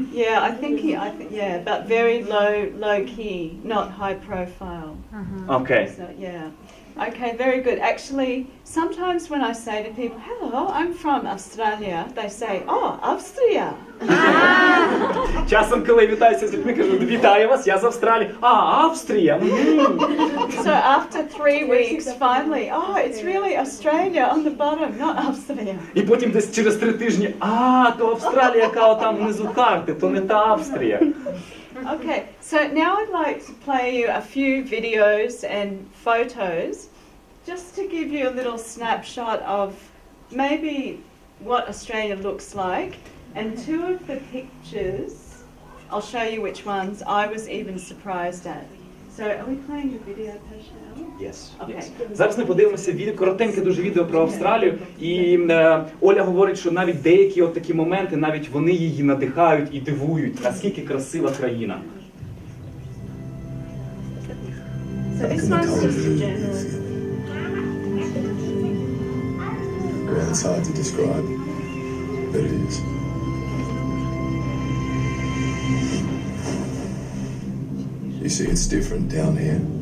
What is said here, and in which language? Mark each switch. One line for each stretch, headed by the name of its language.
English: Yeah, I think yeah, but very low key, not high profile.
Ukrainian: Окей.
English: So, yeah. Okay, very good. Actually, sometimes when I say to people, hello, I'm from Australia, they say, oh, Austria.
Ukrainian: Часом, коли вітаюся з людьми, кажу, вітаю вас, я з Австралії. Австрія.
English: So after 3 weeks, finally, oh, it's really Australia on the bottom, not Austria.
Ukrainian: І потім десь через 3 тижні, то Австралія, яка там внизу карти, то не та Австрія.
English: Okay, so now I'd like to play you a few videos and photos just to give you a little snapshot of maybe what Australia looks like. And 2 of the pictures, I'll show you which ones I was even surprised at. So are we playing the video, Pascal? Yes. Okay.
Ukrainian: Зараз ми подивимося коротеньке дуже відео про Австралію. І Оля говорить, що навіть деякі от такі моменти, навіть вони її надихають і дивують, наскільки красива країна.
English: So this one's just a general. Well, it's hard to describe, but it is. You see, it's different down here.